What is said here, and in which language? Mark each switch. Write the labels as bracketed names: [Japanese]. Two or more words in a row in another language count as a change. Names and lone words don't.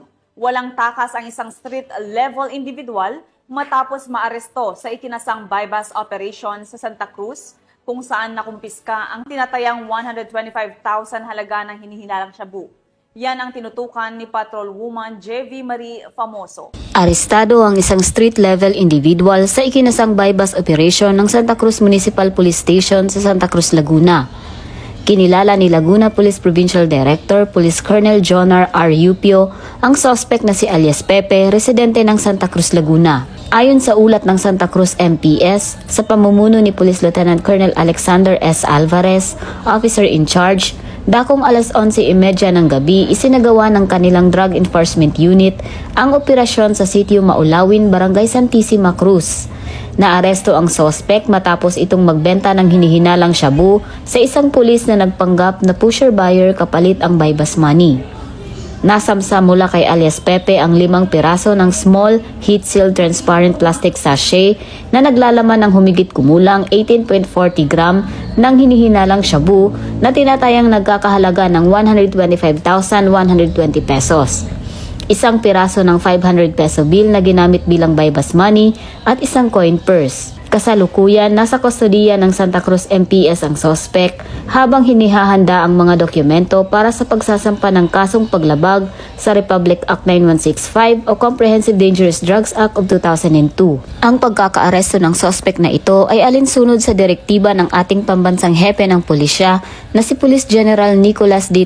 [Filipino] Walang takas ang isang [English] street-level individual [Filipino] matapos maaresto sa ikinasang [English] bypass operation [Filipino] sa Santa Cruz, kung saan nakumpiska ang tinatayang 125,000 halaga ng hinihinalang shabu. Yan ang tinutukan ni Patrolwoman JV Marie Famoso. Arestado ang isang [English] street-level individual [Filipino] sa ikinasang [English] bypass operation [Filipino] ng Santa Cruz Municipal Police Station sa Santa Cruz, Laguna. Kinilala ni Laguna Police Provincial Director Police Colonel Jonar R. Yupio ang suspect na si alias Pepe, residente ng Santa Cruz, Laguna. Ayon sa ulat ng Santa Cruz MPS, sa pamumuno ni Police Lieutenant Colonel Alexander S. [English] Alvarez, officer in charge, [Filipino] dakong alas 11:30 ng gabi isinagawa ng kanilang Drug Enforcement Unit ang operasyon sa sitio Maulawin, Barangay Santissima Cruz. Naaresto ang suspect matapos itong magbenta ng hinihinalang shabu sa isang pulis na nagpanggap na [English] pusher buyer [Filipino] kapalit ang [English] bypass money. [Filipino] Nasamsa mula kay alias Pepe ang 5 piraso ng [English] small, heat-sealed transparent plastic sachet [Filipino] na naglalaman ng humigit kumulang 18.40 gram ng hinihinalang shabu na tinatayang nagkakahalaga ng 125,120 pesos. Isang piraso ng 500 peso bill na ginamit bilang [English] buy-bus money [Filipino] at isang [English] coin purse. [Filipino] Kasalukuyan, nasa kustodiya ng Santa Cruz MPS ang sospek habang hinihahanda ang mga dokumento para sa pagsasampa ng kasong paglabag sa Republic Act 9165 o Comprehensive Dangerous Drugs Act of 2002. Ang pagkakaaresto ng sospek na ito ay alinsunod sa direktiba ng ating pambansang hepe ng pulisya na si Police General Nicolas D.